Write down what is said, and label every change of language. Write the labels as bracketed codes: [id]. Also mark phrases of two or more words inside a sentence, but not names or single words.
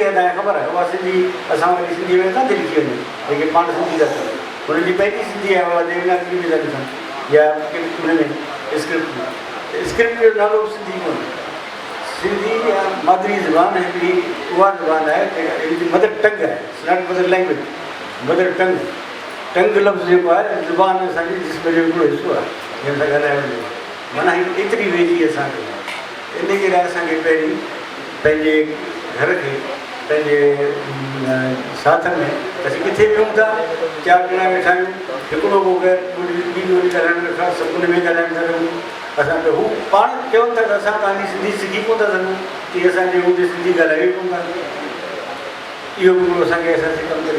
[sd] आहे तव्हांखे ख़बर आहे उहा सिंधी असां वरी सिंधीअ में कान थी लिखी वञे जेके पाण सिंधी था कनि हुननि जी पंहिंजी सिंधी आहे उहा देवनागरी में था लिखनि या हुन में स्क्रिप्ट जो नालो बि सिंधी कोन्हे सिंधी या मादरी ज़बान हिकिड़ी उहा ज़बान आहे जेका हिनजी [en] mother tongue [sd] आहे [en] not mother language mother tongue tongue [sd] लफ़्ज़ जेको आहे ज़बान असांजे जिस्म जो हिकिड़ो हिसो आहे जंहिं सां ॻाल्हाइण जो माना हीअ एतिरी वेझी असांखे इन जे लाइ असांखे पहिरीं पंहिंजे घर खे पंहिंजे साथ में असीं किथे वियूं था 4 ॼणा वेठा आहियूं हिकिड़ो को ॿी ॿोली ॻाल्हाइण खां सभु हुन में ॻाल्हाइण था रहूं असां त हू पाण चवनि था त असां तव्हांजी सिंधी सिखी कोन था सघूं की असांजे हू सिंधी ॻाल्हाए कोन था इहो बि असांखे असांजी कमज़ोरी